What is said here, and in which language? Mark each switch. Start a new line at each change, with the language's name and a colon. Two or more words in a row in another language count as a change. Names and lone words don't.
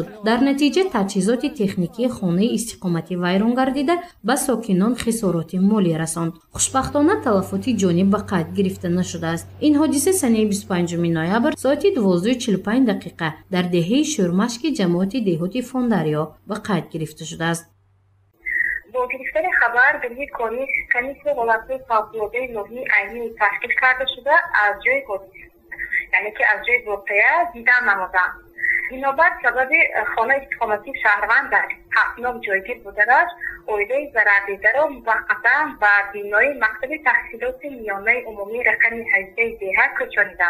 Tajik: дар натиҷа таҷҳизоти техникии хонаи истиқоматӣ вайрон гардида ба сокинон хисороти молӣ расонд. хушбахтона талафоти ҷонӣ ба қайд гирифта нашудааст. ин ҳодиса санаи 25 ноябр соати 12:45 дар деҳаи шӯрмашки ҷамоати деҳоти Фондариё ба қайд гирифта шудааст. бо гирифтани хабар гурӯҳи кории комиссияи вилояти фавқулода ноҳияи Айнӣ ташкил карда шуда аз ҷои ҳодиса, яъне ки аз ҷои воқеа дидан намуданд. бинобар сабаби хонаи истиқоматии шаҳрванд дар 7 ҷойгир будааст, оилаи зарардида ро муваққатан ба бинои мактаби таҳсилоти миёнаи умумии рақами 18 деҳа кӯчониданд.